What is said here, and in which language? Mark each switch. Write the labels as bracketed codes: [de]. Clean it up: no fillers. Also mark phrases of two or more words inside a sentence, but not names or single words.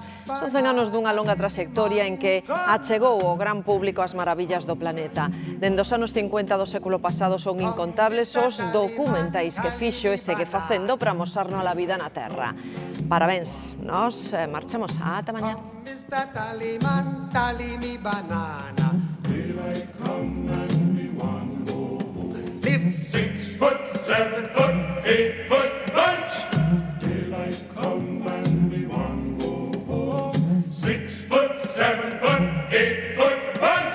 [gl] Son 100 anos dunha longa trayectoria en que achegou ao gran público as maravillas do planeta. Dende os anos 50 do século pasado son incontables os documentais que fixo e segue facendo para amosarnos a vida na Terra. Parabéns, nos marchamos ata mañá. [en] Live 6 foot, 7 foot, 8 foot bunch. Daylight come and we want go home. 6 foot, 7 foot, 8 foot bunch.